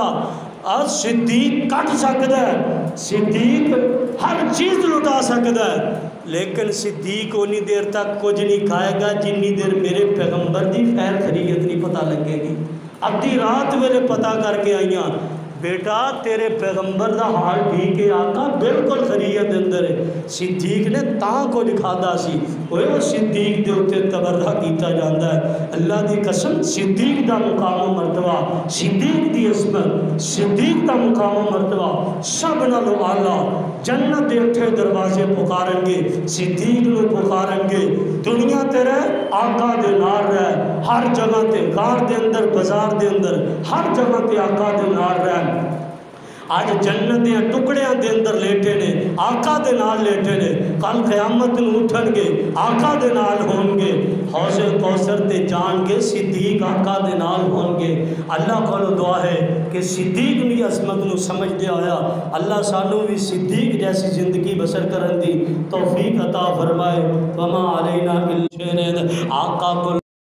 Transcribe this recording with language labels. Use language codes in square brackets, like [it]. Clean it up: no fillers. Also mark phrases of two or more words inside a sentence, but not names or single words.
[pa] آج صدیق کٹ سکتا ہے، صدیق ہر چیز لٹا سکتا ہے، لیکن صدیق انی دیر تک کچھ نہیں کھائے گا جنی دیر میرے پیغمبر دی خیر خیریت نہیں پتہ لگے گی۔ ادھی رات ویلے پتہ کر کے آئیاں بیٹا تیرے پیغمبر دا حال ٹھیک ہے آقا بالکل خیریت اندر ہے۔ صدیق نے تاں کچھ کھادا سی، وہ صدیق دے اوتے تبرہ کیتا جاندا ہے۔ اللہ دی قسم صدیق دا مقام و مرتبہ، صدیق دی عظمت، صدیق دا مقام و مرتبہ سب نالوں اعلیٰ۔ جنت دے اٹھے دروازے پکارن گے، صدیق نو پکارن گے، دنیا تے رہ آقا دے نال رہ، ہر جگہ تے غار دے اندر بازار دے اندر ہر جگہ تے آقا دے نال رہ۔ آج جنت دے ٹکڑیاں دے اندر لیٹے نے، آقا دے نال لیٹے نے، کل قیامت نو اٹھن گے آقا دے نال ہون گے، حوض کوثر تے جان گے صدیق آقا دے نال ہون گے۔ اللہ کولو دعا ہے کہ صدیق دی عظمت نو سمجھ دے آیا اللہ سانو بھی صدیق جیسی زندگی بسر کرن دی توفیق عطا فرمائے۔ [ar] وما علینا الا آقا کو